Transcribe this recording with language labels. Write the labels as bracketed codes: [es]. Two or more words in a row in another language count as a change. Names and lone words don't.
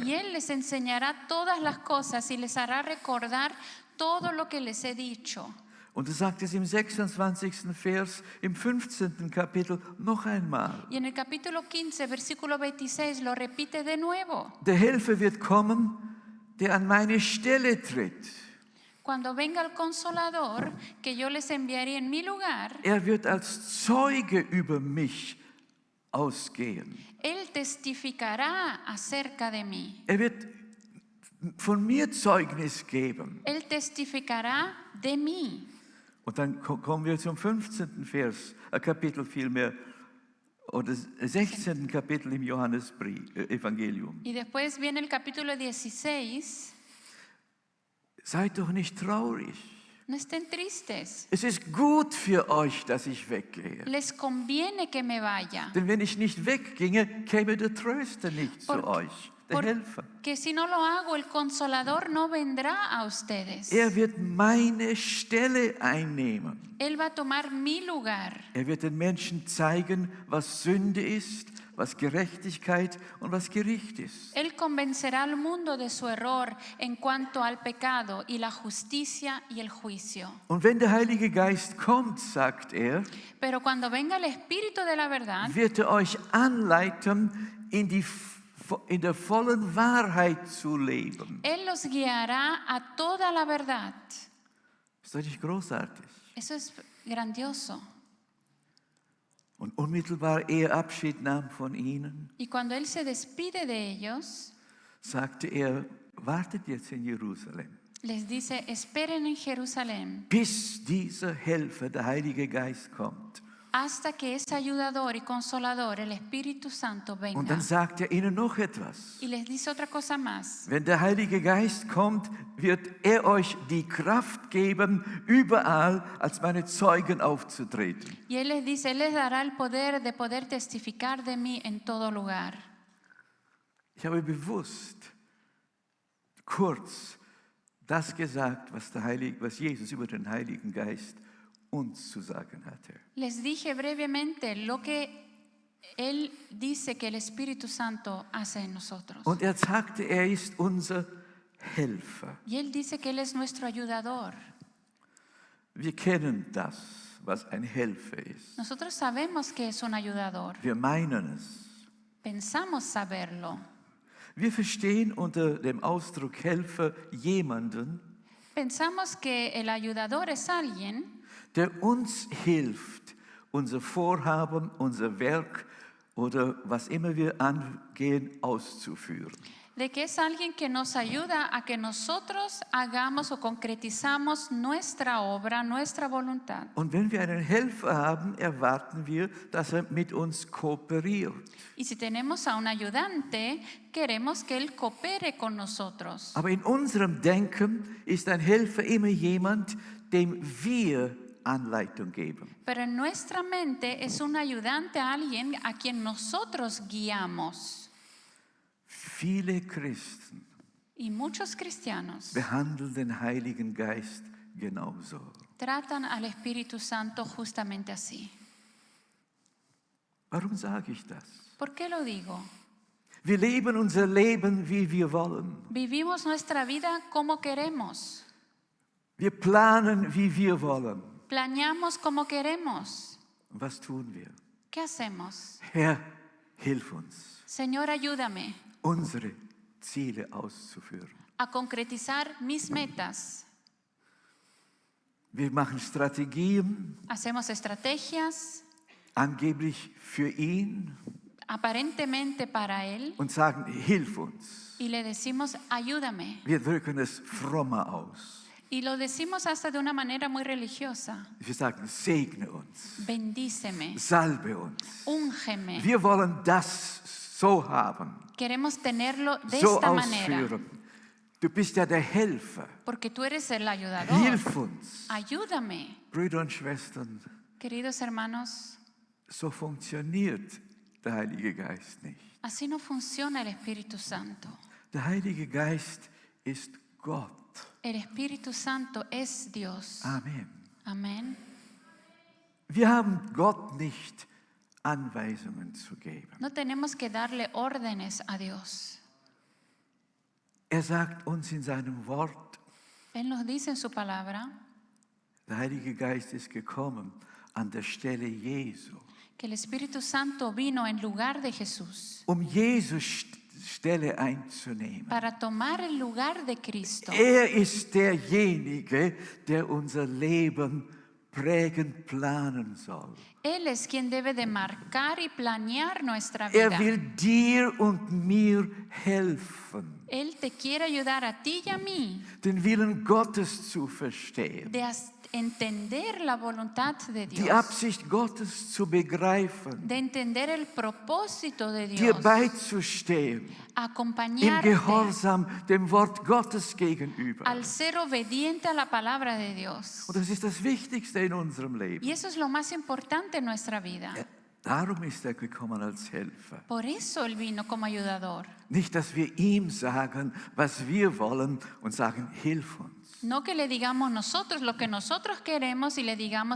[es] Y Él les enseñará todas las cosas y les hará recordar todo lo que les he dicho. [de] Und er sagt es im 26. Vers, im 15. Kapitel noch einmal. [es] Y en el capítulo 15, versículo 26, lo repite de nuevo. [de] Der Helfer wird kommen, der an meine Stelle tritt. [es] Cuando venga el Consolador, que yo les enviaré en mi lugar, [de] Er wird als Zeuge über mich ausgehen. [es] Él testificará acerca de mí. [de] Er wird von mir Zeugnis geben. [es] Él testificará de mí. [de] Und dann kommen wir zum 15. Kapitel vielmehr, oder 16. Kapitel im Johannesevangelium. [es] Y después viene el capítulo 16. [de] Seid doch nicht traurig. [es] No estén tristes. [de] Es ist gut für euch, dass ich weggehe. [es] Les conviene que me vaya. [de] Denn wenn ich nicht wegginge, käme der Tröster nicht zu euch, der Helfer. [es] Porque si no lo hago, el Consolador no vendrá a ustedes. [de] Er wird meine Stelle einnehmen. [es] Él va a tomar mi lugar. [de] Er wird den Menschen zeigen, was Sünde ist, was Gerechtigkeit und was Gericht ist. [es] Él convencerá al mundo de su error en cuanto al pecado y la justicia y el juicio. [de] Und wenn der Heilige Geist kommt, sagt er, [es] Pero cuando venga el Espíritu de la verdad, [de] wird er euch anleiten, in der vollen Wahrheit zu leben. [es] Él los guiará a toda la verdad. [de] Ist das nicht großartig? [es] Eso es grandioso. [de] Und unmittelbar ehe er Abschied nahm von ihnen, [es] Y cuando Él se despide de ellos, [de] sagte er, wartet jetzt in Jerusalem, [es] les dice, esperen en Jerusalén [de] bis dieser Helfer, der Heilige Geist, kommt. [es] hasta que ese ayudador y consolador, el Espíritu Santo, [de] Und [es] venga. [de] dann sagt er ihnen noch etwas. [es] Y les dice otra cosa más. [de] Wenn der Heilige Geist kommt, wird er euch die Kraft geben, überall als meine Zeugen aufzutreten. [es] Y Él les dice, Él les dará el poder de poder testificar de mí en todo lugar. [de] Ich habe bewusst kurz das gesagt, was Jesus über den Heiligen Geist uns zu sagen hatte. [es] Les dije brevemente lo que Él dice que el Espíritu Santo hace en nosotros. [de] Und er sagte, er ist unser Helfer. [es] Y Él dice que Él es nuestro ayudador. [de] Wir kennen das, was ein Helfer ist. [es] Nosotros sabemos que es un ayudador. [de] Wir meinen es. [es] Pensamos saberlo. [de] Wir verstehen unter dem Ausdruck Helfer jemanden, [es] Pensamos que el ayudador es alguien [de] der uns hilft, unser Vorhaben, unser Werk oder was immer wir angehen, auszuführen. [es] de que es alguien que nos ayuda a que nosotros hagamos o concretizamos nuestra obra, nuestra voluntad. [de] Und wenn wir einen Helfer haben, erwarten wir, dass er mit uns kooperiert. [es] Y si tenemos a un ayudante, queremos que él coopere con nosotros. [de] Aber in unserem Denken ist ein Helfer immer jemand, dem wir Anleitung geben. [es] Pero en nuestra mente es un ayudante a alguien a quien nosotros guiamos. [de] Viele Christen [es] Y muchos cristianos [de] behandeln den Heiligen Geist genauso. [es] tratan al Espíritu Santo justamente así. [de] Warum sage ich das? [es] ¿Por qué lo digo? [de] Wir leben unser Leben, wie wir wollen. [es] Vivimos nuestra vida como queremos. [de] Wir planen, wie wir wollen. [es] Planeamos como queremos. [de] Und was tun wir? [es] ¿Qué hacemos? [de] Herr, hilf uns, [es] Señor, ayúdame [de] unsere Ziele auszuführen. [es] a concretizar mis metas. [de] Wir machen Strategien, [es] Hacemos estrategias [de] angeblich für ihn, [es] aparentemente para Él [de] und sagen, hilf uns. [es] y le decimos, ayúdame. [de] Wir drücken es frommer aus. [es] Y lo decimos hasta de una manera muy religiosa. [de] Wir sagen, segne uns, [es] Bendíceme, [de] salbe uns. [es] úngeme. [de] Wir wollen das so haben, [es] Queremos tenerlo de [de] so [es] esta manera, [de] ausführen. Du bist ja der Helfer. [es] porque tú eres el ayudador. [de] Hilf uns. [es] Ayúdame. [de] Brüder und Schwestern, [es] Queridos hermanos, [de] so funktioniert der Heilige Geist nicht. [es] así no funciona el Espíritu Santo. [de] Der Heilige Geist ist Gott. [es] El Espíritu Santo es Dios. [de] Amen. [es] Amén. [de] Wir haben Gott nicht Anweisungen zu geben. [es] No tenemos que darle órdenes a Dios. [de] Er sagt uns in seinem Wort, [es] Él nos dice en su palabra [de] der Heilige Geist ist gekommen an der Stelle Jesu, [es] que el Espíritu Santo vino en lugar de Jesús [de] Jesus Stelle einzunehmen. [es] para tomar el lugar de Cristo. [de] Er ist derjenige, der unser Leben prägend planen soll. [es] Él es quien debe de marcar y planear nuestra [de] Er [es] vida. [de] will dir und mir helfen, [es] Él te quiere ayudar a ti y a mí [de] den Willen Gottes zu verstehen, [es] de entender la voluntad de [de] die [es] Dios, [de] Absicht Gottes zu begreifen, [es] de entender el propósito de [de] dir [es] Dios, [de] beizustehen, im [es] acompañarte [de] Gehorsam dem Wort Gottes gegenüber. [es] al ser obediente a la palabra de Dios. [de] Und das ist das Wichtigste in unserem [es] Y [de] Leben. [es] eso es lo más importante en nuestra vida. [de] Darum ist er gekommen als Helfer. [es] Por eso Él vino como ayudador. [de] Nicht, dass wir ihm sagen, was wir wollen und sagen, hilf uns. [es] No que le digamos nosotros lo que nosotros queremos y le digamos,